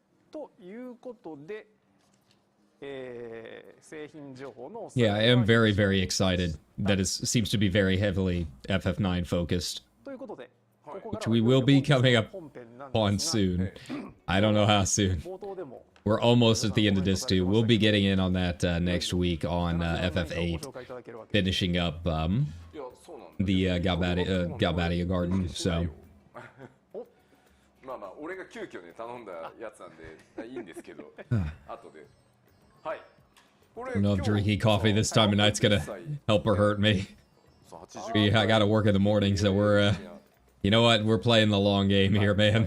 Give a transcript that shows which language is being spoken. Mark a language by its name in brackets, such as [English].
[Japanese] ということで、製品情報の [English] Yeah, I am very, very excited that it seems to be very heavily FF9 focused, which we will be coming up on soon. I don't know how soon. We're almost at the end of this too. We'll be getting in on that next week on FF8, finishing up the Galbadia Garden, so... [Japanese] まあまあ俺が急遽ね頼んだやつなんでいいんですけど後ではい [English] I don't know if drinking coffee this time of night's gonna help or hurt me. I gotta work in the morning, so we're you know what, we're playing the long game here, man.